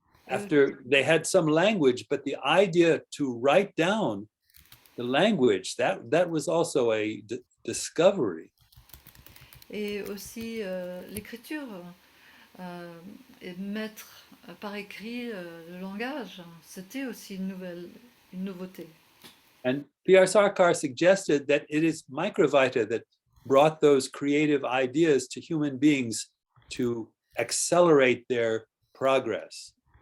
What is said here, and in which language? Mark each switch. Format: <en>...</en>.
<en>After they had some language, but the idea to write down the language, that was also a discovery.</en> <fr>Et aussi l'écriture, et mettre par écrit le langage, c'était aussi une nouveauté.</fr> <en>And P.R. Sarkar suggested that it is Microvita that brought those creative ideas to human beings to accelerate their progress.</en>